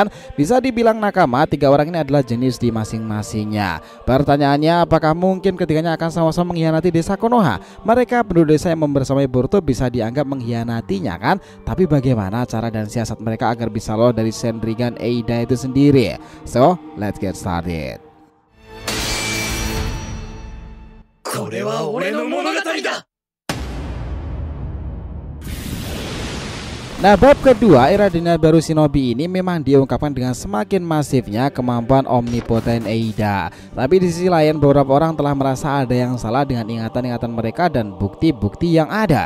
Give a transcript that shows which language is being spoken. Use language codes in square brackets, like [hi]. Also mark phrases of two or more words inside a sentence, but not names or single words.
[id] Bisa dibilang nakama, tiga orang ini adalah jenis di masing-masingnya. Pertanyaannya, apakah mungkin ketiganya akan sama-sama mengkhianati desa Konoha? Mereka penduduk desa yang membersamai Boruto bisa dianggap mengkhianatinya kan. Tapi bagaimana cara dan siasat mereka agar bisa lolos dari Sendrigan Eida itu sendiri? [en] So, let's get started. [ja] これは俺の物語だ。 [id] Nah, bab kedua era dunia baru shinobi ini memang diungkapkan dengan semakin masifnya kemampuan Omnipotent Eida. Tapi di sisi lain beberapa orang telah merasa ada yang salah dengan ingatan-ingatan mereka dan bukti-bukti yang ada.